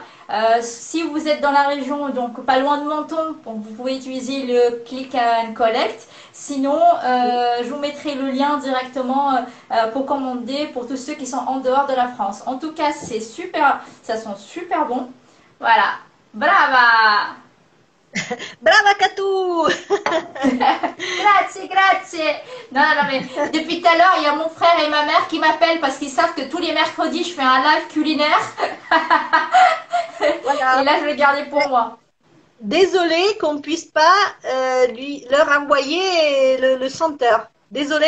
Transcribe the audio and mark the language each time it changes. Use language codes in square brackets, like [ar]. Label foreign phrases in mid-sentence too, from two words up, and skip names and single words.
[fr] Si vous êtes dans la région, donc pas loin de Menton, donc vous pouvez utiliser le Click and Collect. Sinon, je vous mettrai le lien directement pour commander pour tous ceux qui sont en dehors de la France. En tout cas, c'est super, ça sent super bon. Voilà. [it] Brava! Brava Katou! Grazie, grazie. [fr] Non, non, mais depuis tout à l'heure, il y a mon frère et ma mère qui m'appellent parce qu'ils savent que tous les mercredis, je fais un live culinaire. Et Voilà. là, je vais garder pour moi. Désolée qu'on puisse pas leur envoyer le senteur. Désolée